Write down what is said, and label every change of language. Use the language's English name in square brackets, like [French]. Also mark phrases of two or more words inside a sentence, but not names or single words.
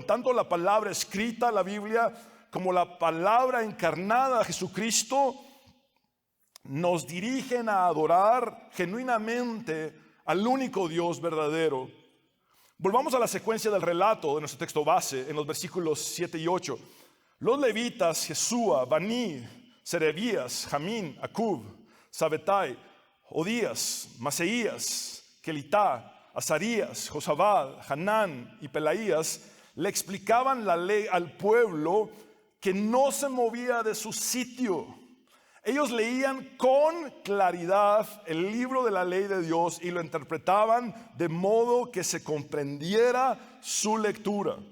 [Spanish] Tanto la palabra escrita, la Biblia, como la palabra encarnada, Jesucristo, nos dirigen a adorar genuinamente al único Dios verdadero. Volvamos a la secuencia del relato de nuestro texto base en los versículos 7 y 8. Los levitas, Jesúa, Bani, Serebías, Jamín, Acub, Sabetai, Odías, Maseías, Kelitá, Azarías, Josabad, Hanán y Pelaías le explicaban la ley al pueblo que no se movía de su sitio. Ellos leían con claridad el libro de la ley de Dios y lo interpretaban de modo que se comprendiera su lectura.